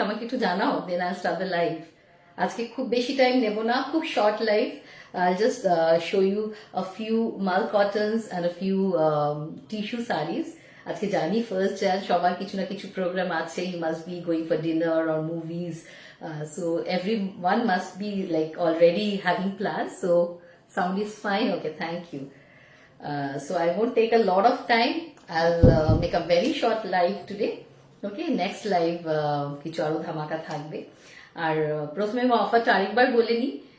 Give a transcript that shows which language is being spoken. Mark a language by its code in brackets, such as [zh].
[bn] আমাকে একটু জানাও, [en] Then I start the live. [bn] আজকে খুব বেশি টাইম নেব না, খুব short live. [en] I'll just show you a few mal cottons and a few tissue sarees. [bn] আজকে জানি 1st Jan সবার কিছু না কিছু প্রোগ্রাম আছে। [en] You must be going for dinner or movies. So everyone must be like already having plans. So sound is fine. Okay, thank you. So I won't take a lot of time. I'll make a very short live today. [bn] Okay, next live কিছু আরো ধামাকা থাকবে। আর প্রথমে আমি অফারটা আরেকবার বলে নিই।